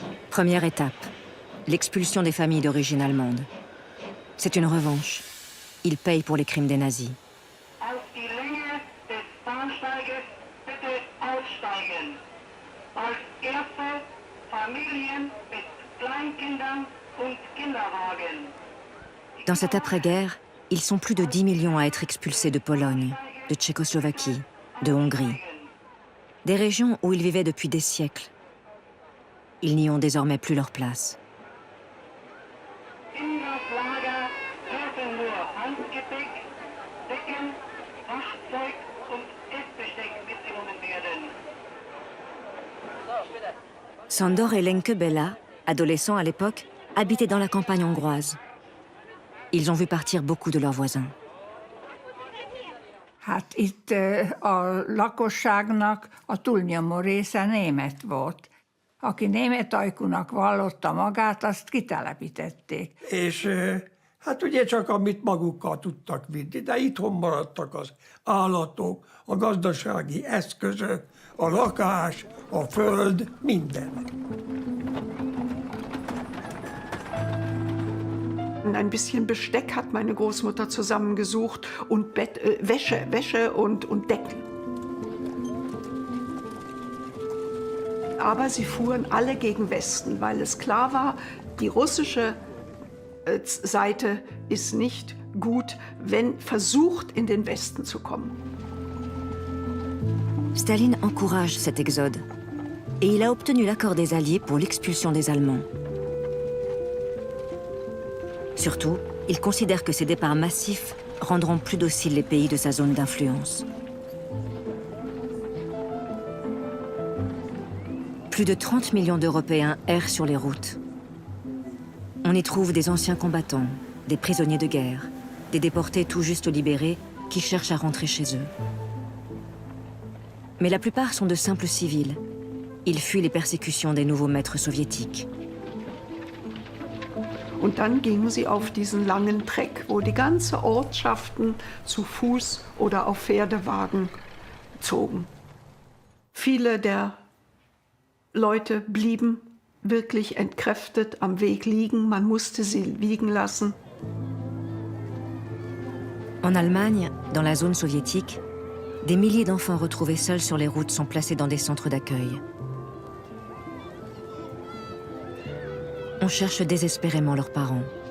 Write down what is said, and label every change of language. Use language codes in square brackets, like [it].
[fr] Première étape, l'expulsion des familles d'origine allemande. C'est une revanche. Ils payent pour les crimes des nazis. [de] Auf die Länge des Bahnsteiges bitte aussteigen. Als erste Familien mit Kleinkindern und Kinderwagen. [fr] Dans cette après-guerre, ils sont plus de 10 millions à être expulsés de Pologne, de Tchécoslovaquie, de Hongrie. Des régions où ils vivaient depuis des siècles. Ils n'y ont désormais plus leur place. [de] In das Lager dürfen nur Handgepäck, Decken, Waschzeug und Essbesteck mitgenommen werden. [fr] Sandor et Lenke Bella, adolescents à l'époque, habitaient dans la campagne hongroise. Ils ont vu partir beaucoup de leurs voisins. [hu] Hát itt a lakosságnak a túlnyomó része német volt. Aki német ajkúnak vallotta magát, azt kitelepítették. És hát ugye csak amit magukkal tudtak vinni, de itthon maradtak az állatok, a gazdasági eszközök, a lakás, a föld, minden. [de] Ein bisschen Besteck hat meine Großmutter zusammengesucht und Wäsche und Decken. Aber sie fuhren alle gegen Westen, weil es klar war, die russische Seite ist nicht gut, wenn versucht, in den Westen zu kommen. [fr] Staline encourage cet exode et il a obtenu l'accord des Alliés pour l'expulsion des Allemands. Surtout, il considère que ces départs massifs rendront plus dociles les pays de sa zone d'influence. Plus de 30 millions d'Européens errent sur les routes. On y trouve des anciens combattants, des prisonniers de guerre, des déportés tout juste libérés qui cherchent à rentrer chez eux. Mais la plupart sont de simples civils. Ils fuient les persécutions des nouveaux maîtres soviétiques. [de] Und dann gingen sie auf diesen langen Treck, wo die ganze Ortschaften zu Fuß oder auf Pferdewagen zogen. Viele der Leute blieben wirklich entkräftet am Weg liegen. Man musste sie liegen lassen. [fr] En Allemagne, dans la zone soviétique, des milliers d'enfants retrouvés seuls sur les routes sont placés dans des centres d'accueil. On cherche désespérément leurs parents.